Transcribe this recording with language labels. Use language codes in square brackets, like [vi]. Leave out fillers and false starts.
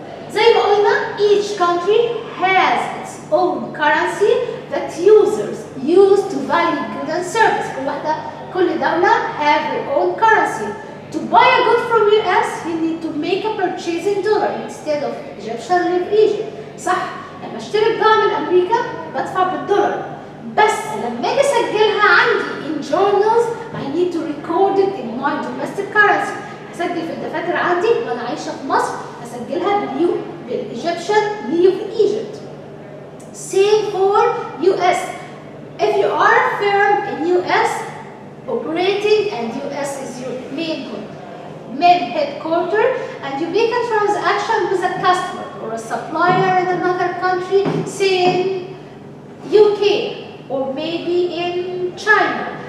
[ar] زي ما قلنا [en] each country has its own currency that users use to value goods and service. [ar] كل دولة [en] have her own currency. To buy a good from US, you need to make a purchase in dollar instead of Egyptian livre Egypt. [ar] صح؟ لما اشتري بضاعة من أمريكا بدفع بالدولار. بس لما أجي أسجلها عندي [en] in journals, I need to record it in my domestic currency. [ar] هسجل في الدفاتر عندي وأنا عايشة في مصر هسجلها بالإيجيبشن livre Egypt. [en] Same for US. If you are a firm in US operating and US is your main headquarter and you make a transaction with a customer or a supplier in another country, say in UK or maybe in China.